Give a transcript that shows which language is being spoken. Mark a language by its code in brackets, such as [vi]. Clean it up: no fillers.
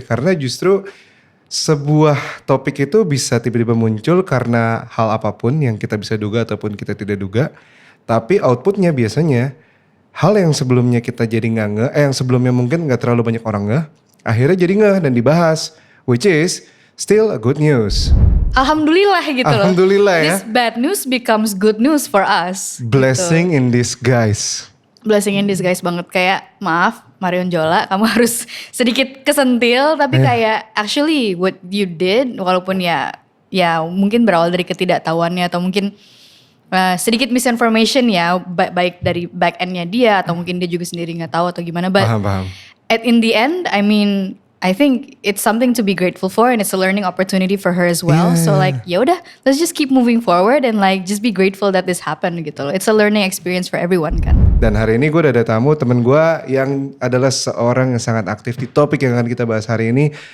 [id] Karena justru sebuah topik itu bisa tiba-tiba muncul karena hal apapun yang kita bisa duga ataupun kita tidak duga. Tapi outputnya biasanya hal yang sebelumnya kita jadi nggak ngeh, yang sebelumnya mungkin nggak terlalu banyak orang ngeh, akhirnya jadi ngeh dan dibahas. [en] Which is still a good news. [id] Alhamdulillah gitu loh. Alhamdulillah ya. [en] This bad news becomes good news for us. Blessing [id] gitu. [en] in disguise. Blessing in disguise [id] banget. Kayak maaf Marion Jola, kamu harus sedikit kesentil. Tapi kayak [en] actually what you did, [id] walaupun ya mungkin berawal dari ketidaktahuannya atau mungkin sedikit misinformation ya, baik dari back endnya dia atau mungkin dia juga sendiri nggak tahu atau gimana. [en] But [id] Paham. [en] in the end, I think it's something to be grateful for and it's a learning opportunity for her as well. Yeah. So like [id] ya udah, [en] let's just keep moving forward and like just be grateful that this happened [id] gitu loh. [en] It's a learning experience for everyone [id] kan. Dan hari ini gue udah ada tamu temen gue yang adalah seorang yang sangat aktif di topik yang akan kita bahas hari ini.